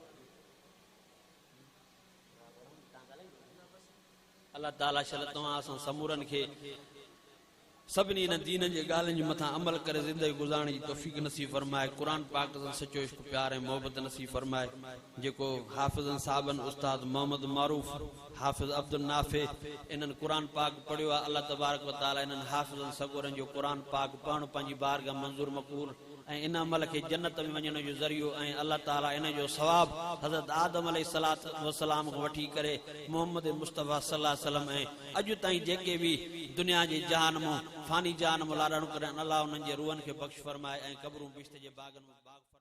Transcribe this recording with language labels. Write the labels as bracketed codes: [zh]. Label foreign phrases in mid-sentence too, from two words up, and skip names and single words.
[sd] अल्लाह ताला शल तव्हां सां समूरनि खे सभिनी इन दीन जे ॻाल्हियुनि जे मथां अमल करे ज़िंदगी गुज़ारण जी तौफ़ीक़ नसीब फरमाए क़ुरान पाक सां सचो इश्क प्यार ऐं मोहब्बत नसीब फरमाए जेको हाफ़िज़न साहबन उस्ताद मोहम्मद मारूफ हाफ़िज़ अब्दुल नाफ़े इन्हनि क़ुरान पाक पढ़ियो आहे अल्लाह [ar] تبارك وتعالى [sd] इन्हनि हाफ़िज़न सगोरनि जो क़ुरान पाक पढ़णु पंहिंजी बारगाह मंज़ूर मक़बूल ऐं इन अमल खे जन्नत में वञण जो ज़रियो ऐं अल्लाह ताला इन जो सवाब हज़रत आदम [ar] عليه الصلاة والسلام [sd] खां वठी करे मोहम्मद मुस्तफ़ा [ar] صلى الله عليه وسلم [sd] ऐं अॼु ताईं जेके बि दुनिया जे जहान मां फानी जहान मां लाॾाणो करनि अल्लाह उन्हनि जे रूहनि खे बख़्श फरमाए ऐं क़ब्रूं बिश्त जे बाग़नि में